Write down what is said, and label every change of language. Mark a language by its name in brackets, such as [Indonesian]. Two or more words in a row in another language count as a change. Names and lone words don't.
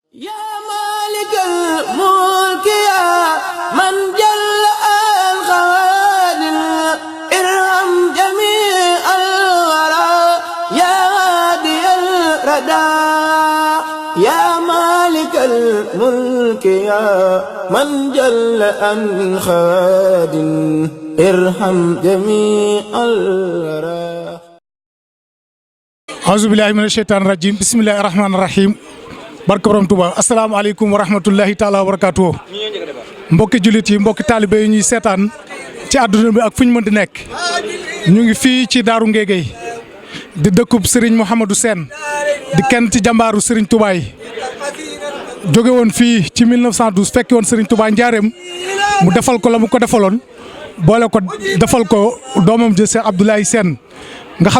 [Arabic] يا مالك الملك يا من جل الخوادم ارحم جميع الورى يا هادي الردى يا مالك الملك يا من جل الخوادم ارحم جميع الورى أعوذ بالله من الشيطان الرجيم بسم الله الرحمن الرحيم [Wolof] barke borom Touba [Arabic] السلام عليكم ورحمة الله تعالى وبركاته [Wolof] mbokki jullit yi mbokki taalibe yi ñuy seetaan ci àdduna bi ak fu ñu mën di nekk ñu ngi fii ci Daaru Ngéegéy di dëkkub Serigne Mouhamadou Sène di kenn ci jàmbaaru Serigne Touba yi jóge woon fii ci 1912 fekki woon Serigne Touba njaareem mu defal ko la mu ko defaloon boole ko defal ko doomam ji Cheikh Abdoulaye Sène nga xam